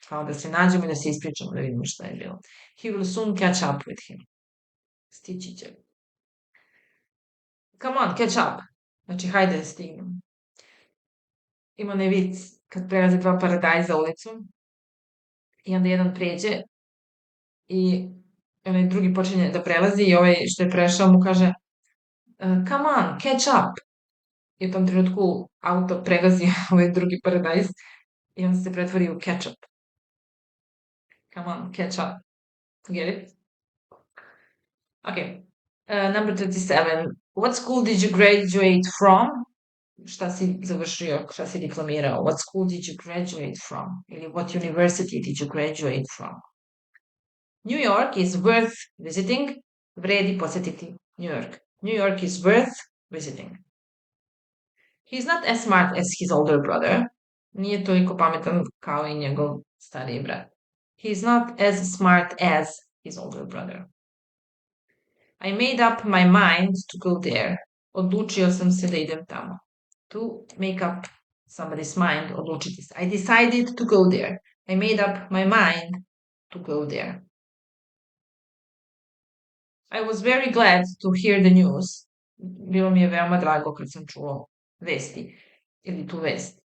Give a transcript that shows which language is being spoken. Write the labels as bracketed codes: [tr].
[sr] Kao da se nađemo i da se ispričamo, da vidimo šta je bilo. [en] He will soon catch up with him. [sr] Stići će. [en] Come on, catch up. [sr] Znači, hajde, stignem. Ima onaj vic kad prelaze dva paradajza ulicu i onda jedan pređe i onaj drugi počinje da prelazi i ovaj što je prešao mu kaže [en] come on, catch up. [sr] I u tom trenutku auto pregazi ovaj drugi paradajz i on se pretvori u ketchup. [en] Come on, catch up. Get it? Okay. Number 37. What school did you graduate from? [sr] Šta si završio, šta si diplomirao? [en] What school did you graduate from? Ili what university did you graduate from? New York is worth visiting. [sr] Vredi posjetiti New York. [en] New York is worth visiting. He's not as smart as his older brother. [sr] Nije toliko pametan kao i njegov stariji brat. [en] He's not as smart as his older brother. I made up my mind to go there. [sr] Odlučio sam se da idem tamo. [en] To make up somebody's mind, [sr] odlučiti se. [en] I decided to go there. I made up my mind to go there. I was very glad to hear the news. [sr] Bilo mi je veoma drago kad sam čuo vesti ili tu vest.